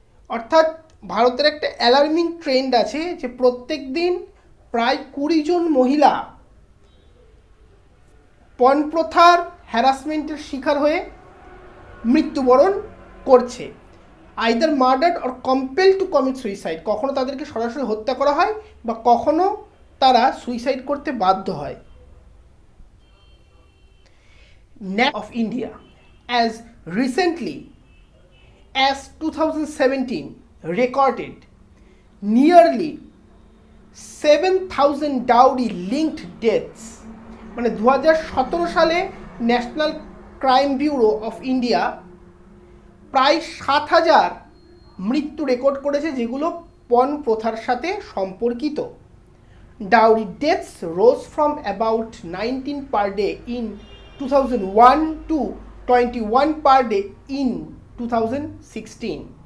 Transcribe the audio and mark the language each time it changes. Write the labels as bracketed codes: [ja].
[bn] অর্থাৎ ভারতের একটা অ্যালার্মিং ট্রেন্ড আছে যে প্রত্যেক দিন প্রায় 20 জন মহিলা পণ প্রথার হ্যারাসমেন্টের শিকার হয়ে মৃত্যুবরণ করছে। [en] either murdered or compel to commit suicide, [bn] কখনো তাদেরকে সরাসরি হত্যা করা হয় বা কখনো তারা সুইসাইড করতে বাধ্য হয়। [en] NAC of India as recently as 2017 recorded nearly 7,000 dowry linked deaths। [bn] মানে 2017 সালে national crime bureau of India প্রায় 7,000 মৃত্যু রেকর্ড করেছে, যেগুলো পণ প্রথার সাথে সম্পর্কিত। [en] Dowry deaths rose from about 19 per day in 2001 to 21 per day in 2016।